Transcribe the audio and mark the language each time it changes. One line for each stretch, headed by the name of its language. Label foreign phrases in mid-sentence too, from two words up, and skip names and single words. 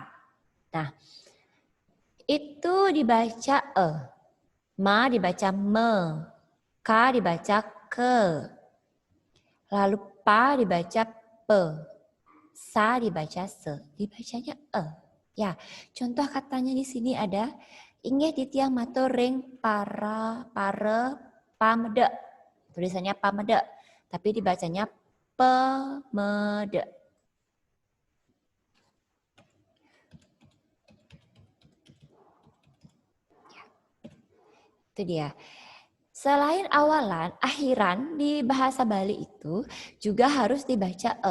Indonesian: Nah, itu dibaca e. Ma dibaca me, Ka dibaca ke. Lalu pa dibaca pe. Sa dibaca se. Dibacanya e. Ya, contoh katanya di sini ada
Balinese: inggih titiang matur ring pare pamede.
Indonesian: Tulisannya pamede, tapi dibacanya pemede. Ya. Itu dia. Selain awalan, akhiran di bahasa Bali itu juga harus dibaca e.